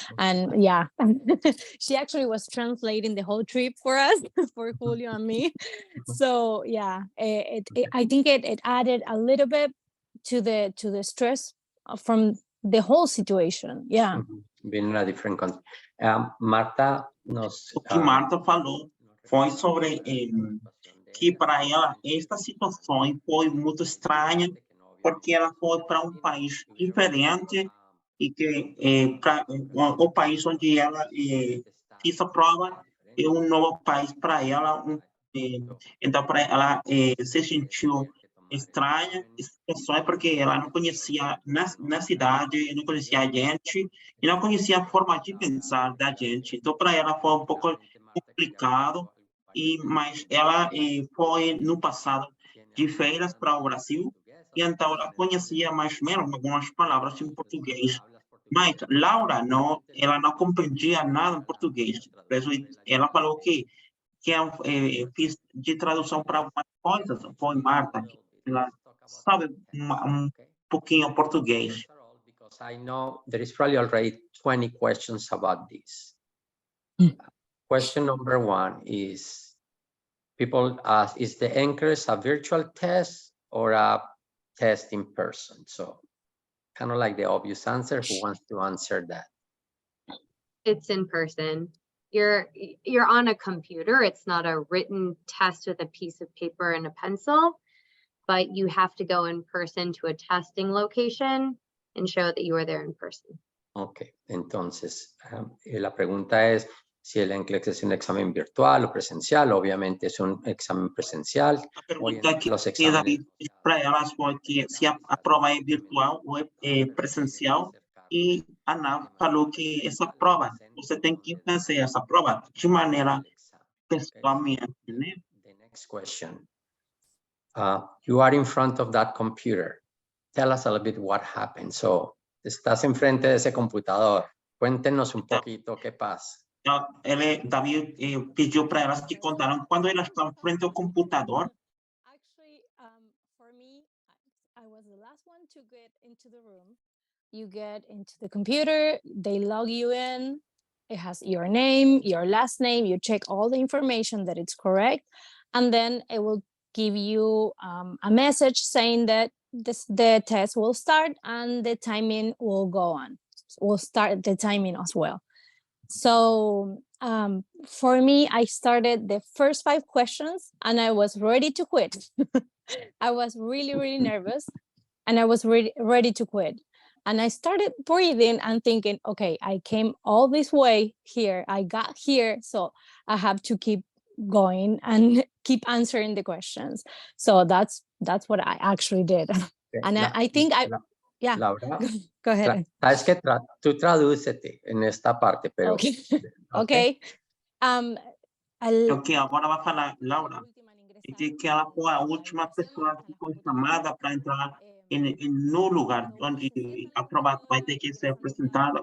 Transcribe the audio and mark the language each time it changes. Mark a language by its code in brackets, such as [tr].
[en] And yeah, she actually was translating the whole trip for us, for Julio and me. So yeah, I think it added a little bit to the stress from the whole situation. Yeah. Being in a different country. [pt] Marta nos... O que Marta falou foi sobre que para ela esta situação foi muito estranha, porque ela foi para um país diferente e que o país onde ela fez a prova é novo país para ela. Então, para ela se sentiu estranha situação, porque ela não conhecia na cidade, não conhecia a gente e não conhecia a forma de pensar da gente. Então, para ela foi um pouco complicado, mas ela foi no passado de férias para o Brasil, e então ela conhecia mais ou menos algumas palavras em português. Mas Laura ela não compreendia nada em português. Por isso, ela falou que eu fiz de tradução para algumas coisas, foi Marta, que ela sabe pouquinho português. [en] Because I know there is probably already 20 questions about this. Question number 1 is, people ask, is the NCLEX a virtual test or a test in person? So kind of like the obvious answer. Who wants to answer that? It's in person. You're on a computer. It's not a written test with a piece of paper and a pencil, but you have to go in person to a testing location and show that you were there in person. [es] Ok, entonces la pregunta es si el NCLEX es un examen virtual o presencial. Obviamente es un examen presencial. [pt] A pergunta que David fez para elas foi que se a prova é virtual ou é presencial, e a Ana falou que essa prova, você tem que fazer essa prova de maneira pessoalmente, né? [en] The next question. You are in front of that computer. Tell us a little bit what happened. [es] So, estás enfrente de ese computador. Cuéntenos un poquito qué pasa. [pt] David pediu para elas que contaram quando elas estão frente ao computador. [en] Actually, for me, I was the last one to get into the room. You get into the computer, they log you in. It has your name, your last name. You check all the information that it's correct, and then it will give you a message saying that the test will start and the timing will go on. We'll start the timing as well. So for me, I started the first 5 questions and I was ready to quit. I was really, really nervous and I was ready to quit. And I started breathing and thinking, okay, I came all this way here. I got here, so I have to keep going and keep answering the questions. So that's what I actually did. Okay. And I think yeah. Laura, go ahead. [es] sabes que tú tradúcete en esta parte, pero... [en] Okay. Okay. [pt] O que agora vai falar, Laura, que ela foi a última pessoa que foi chamada para entrar no lugar onde a prova vai ter que ser apresentada.